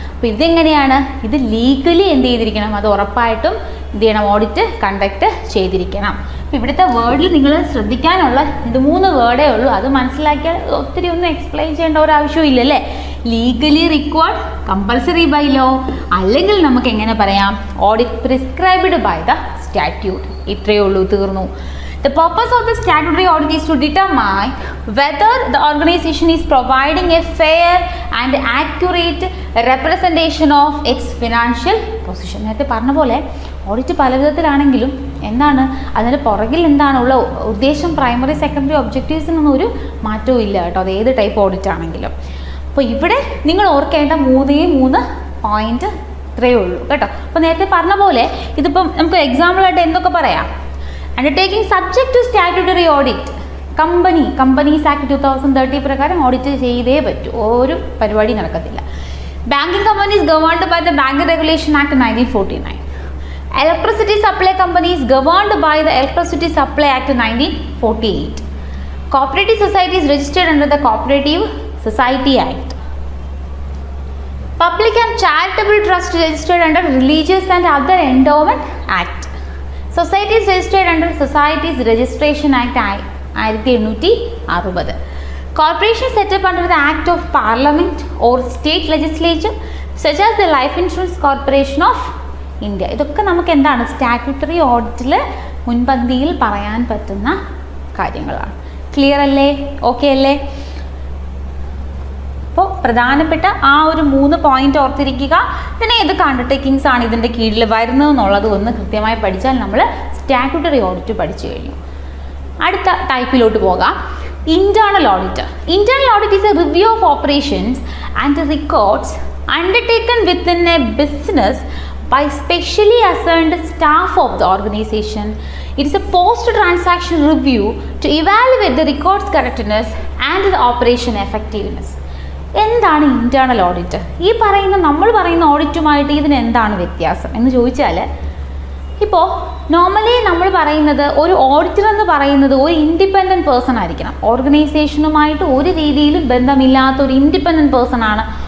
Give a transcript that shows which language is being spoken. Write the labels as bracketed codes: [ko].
[ml] അപ്പോൾ ഇതെങ്ങനെയാണ്, ഇത് ലീഗലി എന്ത് ചെയ്തിരിക്കണം, അത് ഉറപ്പായിട്ടും എന്ത് ചെയ്യണം, ഓഡിറ്റ് കണ്ടക്ട് ചെയ്തിരിക്കണം. ഇവിടുത്തെ വേർഡിൽ നിങ്ങൾ ശ്രദ്ധിക്കാനുള്ള 2-3 വേർഡേ ഉള്ളൂ. അത് മനസ്സിലാക്കിയാൽ ഒത്തിരി ഒന്നും എക്സ്പ്ലെയിൻ ചെയ്യേണ്ട ഒരു ആവശ്യമില്ല അല്ലേ. [en] legally required, compulsory by law, [ml] അല്ലെങ്കിൽ നമുക്ക് എങ്ങനെ പറയാം, [en] Audit prescribed by the statute. [ml] ഇത്രയേ ഉള്ളൂ, തീർന്നു. [en] The purpose of the statutory audit is to determine whether the organization is providing a fair and accurate representation of its financial position. [ml] നേരത്തെ പറഞ്ഞ പോലെ ഓഡിറ്റ് പല വിധത്തിലാണെങ്കിലും എന്താണ് അതിൻ്റെ പുറകിൽ എന്താണുള്ള ഉദ്ദേശം, പ്രൈമറി സെക്കൻഡറി ഒബ്ജക്റ്റീവ്സിനൊന്നും ഒരു മാറ്റവും ഇല്ല കേട്ടോ, അത് ഏത് ടൈപ്പ് ഓഡിറ്റ് ആണെങ്കിലും. അപ്പോൾ ഇവിടെ നിങ്ങൾ ഓർക്കേണ്ട 3 പോയിന്റ് ഇത്രയേ ഉള്ളൂ കേട്ടോ. അപ്പോൾ നേരത്തെ പറഞ്ഞ പോലെ ഇതിപ്പം നമുക്ക് എക്സാമ്പിളായിട്ട് എന്തൊക്കെ പറയാം, [en] Undertaking subject to statutory audit. [ml] Companies act 2030 പ്രകാരം ഓഡിറ്റ് ചെയ്തേ പറ്റൂ, ഒരു പരിപാടി നടക്കത്തില്ല. [en] Banking companies governed by the bank regulation act 1949. Electricity supply companies governed by the electricity supply act 1948. Cooperative societies registered under the cooperative society act. Public and charitable trust registered under Religious and Other Endowment Act. Societies registered under Societies Registration Act 1860. Corporation set up under the Act of Parliament or State Legislature such as the Life Insurance Corporation of India. [ml] ഇതൊക്കെ നമുക്ക് എന്താണ്, statutory ഓഡിറ്റിൽ മുൻപന്തിയിൽ പറയാൻ പറ്റുന്ന കാര്യങ്ങളാണ്. Clear അല്ലേ, okay അല്ലേ. അപ്പോൾ പ്രധാനപ്പെട്ട ആ ഒരു 3 പോയിന്റ് ഓർത്തിരിക്കുക. പിന്നെ ഏതൊക്കെ അണ്ടർടേക്കിങ്സ് ആണ് ഇതിൻ്റെ കീഴിൽ വരുന്നത് എന്നുള്ളത് ഒന്ന് കൃത്യമായി പഠിച്ചാൽ നമ്മൾ സ്റ്റാറ്റ്യൂട്ടറി ഓഡിറ്റ് പഠിച്ചു കഴിഞ്ഞു. അടുത്ത ടൈപ്പിലോട്ട് പോകാം, [en] Internal audit. Internal audit is a review of operations and records undertaken within a business by specially assigned staff of the organization. It is a post-transaction review to evaluate the records correctness and the operation effectiveness. [ml] എന്താണ് internal audit? ഈ നമ്മൾ പറയുന്ന ഓഡിറ്റുമായിട്ട് ഇതിന് എന്താണ് വ്യത്യാസം എന്ന് ചോദിച്ചാൽ, ഇപ്പോൾ നോർമലി നമ്മൾ പറയുന്നത് ഒരു ഓഡിറ്റർ എന്ന് പറയുന്നത് ഒരു ഇൻഡിപെൻഡൻറ്റ് പേഴ്സൺ ആയിരിക്കണം. ഓർഗനൈസേഷനുമായിട്ട് ഒരു രീതിയിലും ബന്ധമില്ലാത്ത ഒരു ഇൻഡിപെൻഡൻറ്റ് പേഴ്സൺ ആണ്